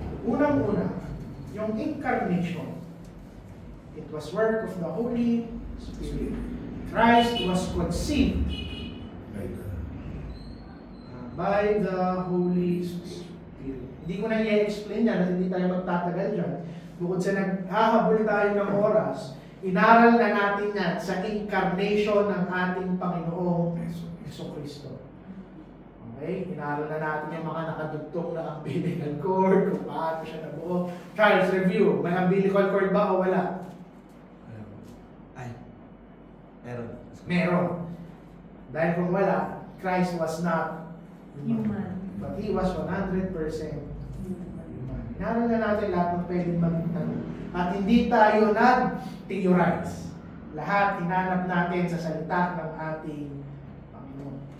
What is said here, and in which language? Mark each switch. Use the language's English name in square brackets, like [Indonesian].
[Filipino] Unang-una, yung [English] incarnation, it was work of the Holy Spirit. Christ was conceived by the Holy Spirit. [Filipino] Hindi ko na i-explain yan at hindi tayo magtatagal dyan. Bukod sa naghahabol tayo ng oras, inaral na natin yan sa incarnation ng ating Panginoong Jesucristo. Okay? Inaral na natin yung mga nakadugtong na umbilical cord, kung paano siya nabuo. Charles, review. May umbilical cord ba o wala? Meron. Meron. Dahil kung wala, [English] Christ was not Human. but He was 100% human. [Filipino] Inaral na natin lahat ng pwedeng magtanong. At hindi tayo nag-theorize. Lahat hinanap natin sa salita ng ating Panginoon.